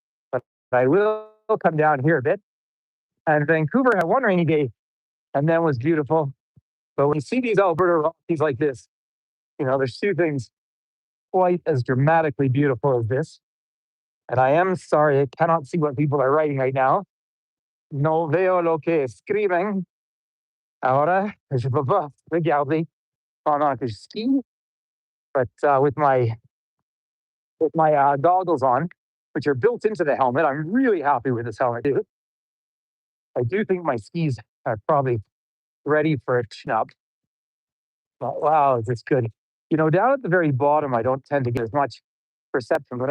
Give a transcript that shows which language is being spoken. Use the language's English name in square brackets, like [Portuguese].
[English] But I will come down here a bit. And Vancouver had one rainy day, and then was beautiful. But when you see these Alberta Rockies like this, there's two things quite as dramatically beautiful as this. And I am sorry, I cannot see what people are writing right now. [Spanish] No veo lo que escriben. Ahora, [French] je peux pas regarder pendant que je skie. [English] But with my goggles on, which are built into the helmet, I'm really happy with this helmet too. I do think my skis are probably ready for a tune-up. But wow, is this good? Down at the very bottom, I don't tend to get as much perception.